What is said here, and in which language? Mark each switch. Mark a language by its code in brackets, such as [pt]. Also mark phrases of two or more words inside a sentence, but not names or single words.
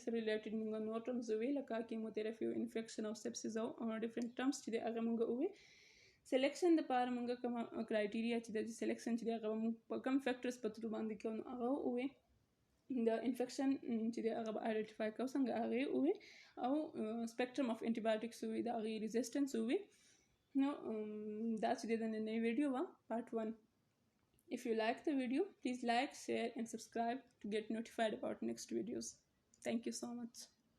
[ps] سره ریلیټډ موږ نور ټرمز ووایو لکه کیموتھراپي او انفیکشن او سپسیس او ډفرنټ ټرمز چې دی هغه موږ ووایو سلیکشن دپاره موږ کومه کرایټیریا چې د سلیکشن چې دی هغه موږ په کوم فیکټرز په ترو باندې کوو نو هغه ووایو د انفیکشن چې دی هغه به آیډنټیفای کوو څنګه هغې ووایو او [en] spectrum of antibiotics [ps] ووایو د هغې ریزسټنس ووایو نو دا چې دی د نننۍ ویډیو وه پارت 1. [en] If you like the video, please like, share and subscribe to get notified about next videos. Thank you so much.